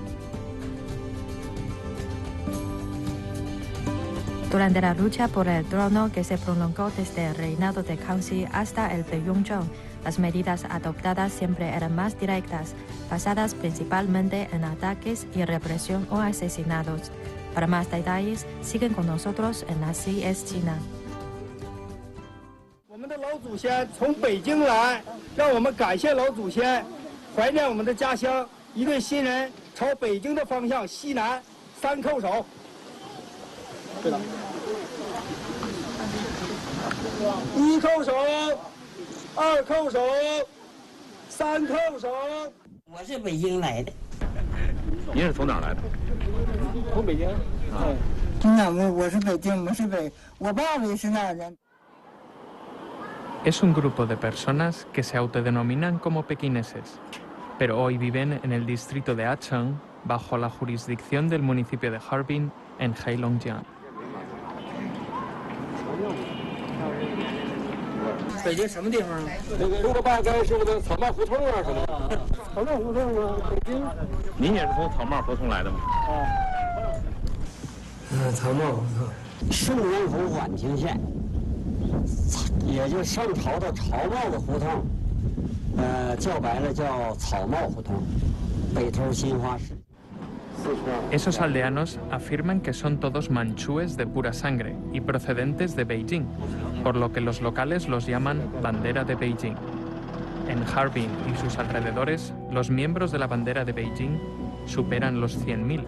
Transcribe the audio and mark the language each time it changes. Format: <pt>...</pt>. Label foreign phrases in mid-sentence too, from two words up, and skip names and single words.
<es>Durante la lucha por el trono que se prolongó desde el reinado de Kangxi hasta el de Yongzheng, las medidas adoptadas siempre eran más directas, basadas principalmente en ataques y represión o asesinatos. Para más detalles, siguen con nosotros en Así es China.</es> <zh>我们的老祖先从北京来，让我们感谢老祖先，怀念我们的家乡。一队新人朝北京的方向西南3叩首。对了，1叩首，2叩首，3叩首。我是北京来的。您是从哪儿来的？从北京。我是北京，我是我爸爸也是那儿人。</zh> <es>Es un grupo de personas que se autodenominan como pequineses, pero hoy viven en el distrito de Acheng, bajo la jurisdicción del municipio de Harbin, en Heilongjiang.</es> <zh>北京什么地方啊？这个6个半该是不是草帽胡同啊？什么？草帽胡同啊，北京。您也是从草帽胡同来的吗？草帽胡同，顺源府宛平县，也就上朝的朝帽子胡同，叫白了叫草帽胡同，北头新华市。</zh> <es>Esos aldeanos afirman que son todos manchúes de pura sangre y procedentes de Beijing, por lo que los locales los llaman bandera de Beijing. En Harbin y sus alrededores, los miembros de la bandera de Beijing superan los 100.000.</es>